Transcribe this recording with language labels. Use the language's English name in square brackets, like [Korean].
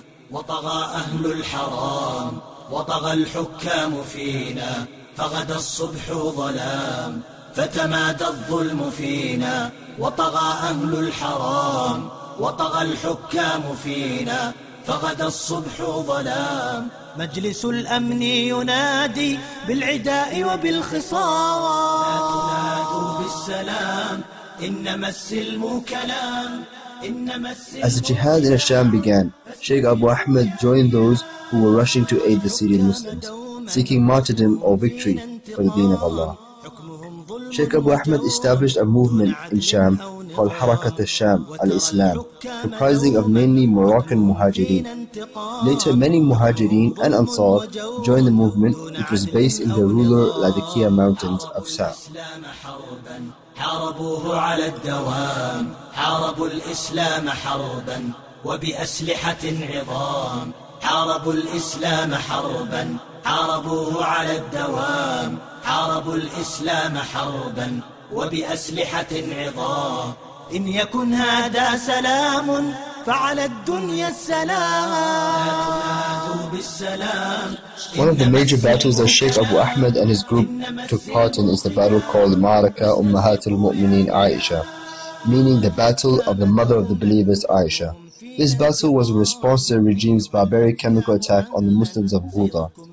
[Arabic] وطغى أهل الحرام وطغى الحكام فينا فغدا الصبح ظلام فتمادى الظلم فينا وطغى أهل الحرام وطغى الحكام فينا فغدا الصبح ظلام مجلس الأمن ينادي بالعداء وبالخصام لا تنادوا بالسلام إنما السلم كلام. [English] As the jihad in Asham began, Sheikh Abu Ahmad joined those who were rushing to aid the Syrian Muslims, seeking martyrdom or victory for the deen of Allah. Sheikh Abu Ahmad established a movement in Sham called Harakat al-Sham al-Islam, comprising of mainly Moroccan Muhajirin. Later, many Muhajirin and Ansar joined the movement, which was based in the rural Latakia mountains of Sham. [Arabic] حاربوه على الدوام حاربوا الإسلام حربا وبأسلحة عظام حاربوا الإسلام حربا حاربوه على الدوام حاربوا الإسلام حربا وبأسلحة عظام إن يكن هذا سلام فعلى الدنيا السلام لا تنادوا بالسلام. [English] One of the major battles that Sheikh Abu Ahmad and his group took part in is the battle called Ma'araka Ummahatul Mu'mineen Aisha, meaning the battle of the mother of the believers Aisha. This battle was a response to the regime's barbaric chemical attack on the Muslims of Ghouta.